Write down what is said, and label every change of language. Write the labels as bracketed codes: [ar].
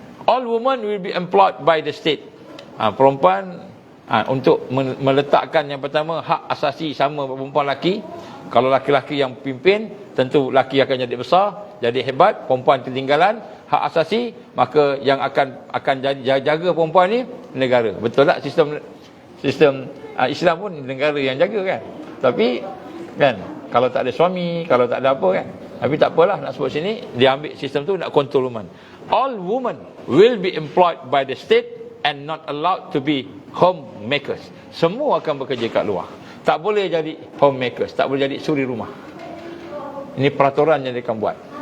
[en] All women will be employed by the state. [ms] Perempuan untuk meletakkan yang pertama hak asasi sama perempuan lelaki. Kalau laki-laki yang pimpin, tentu lelaki akan jadi besar, jadi hebat, perempuan ketinggalan hak asasi, maka yang akan jaga perempuan ni negara. Betul tak sistem Islam pun negara yang jaga, kan? Tapi kan kalau tak ada suami, kalau tak ada apa, kan. Tapi tak apalah, nak sebut sini dia ambil sistem tu nak kontrol woman. [en] All women will be employed by the state and not allowed to be homemakers. [ms] Semua akan bekerja kat luar. Tak boleh jadi homemakers, tak boleh jadi suri rumah. Ini peraturan yang dia akan buat.